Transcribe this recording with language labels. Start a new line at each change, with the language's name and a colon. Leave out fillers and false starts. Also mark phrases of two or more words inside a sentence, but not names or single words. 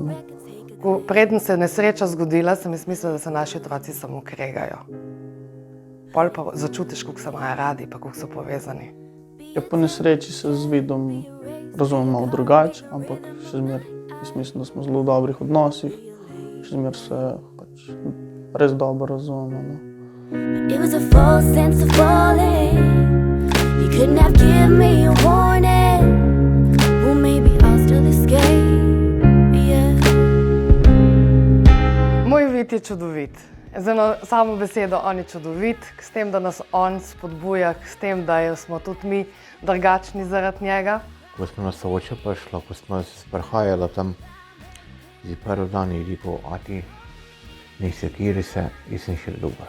Slovenian: Preden se je nesreča zgodila, sem jaz mislila, da se naši otroci samo kregajo. Pol pa začutiš, kako se imajo radi, pa kako so povezani. Ja, po nesreči se z vidom razumem malo drugače, ampak še zmer, jaz mislim, da smo v zelo dobrih odnosih, še zmer se pač res dobro razumemo.
English: It was a false sense of falling. You couldn't have given me a warning. Well, maybe I'll still escape, yeah.
Slovenian: Moj vid je čudovit. Z eno samo besedo, on je čudovit, s tem, da nas on spodbuja, s tem, da smo tudi mi drugačni zaradi njega. Ko smo nas oče prišla, ko smo se sprehajala tam, za prvi dan je rekel, a ti ne sekiri se, jaz sem še dober.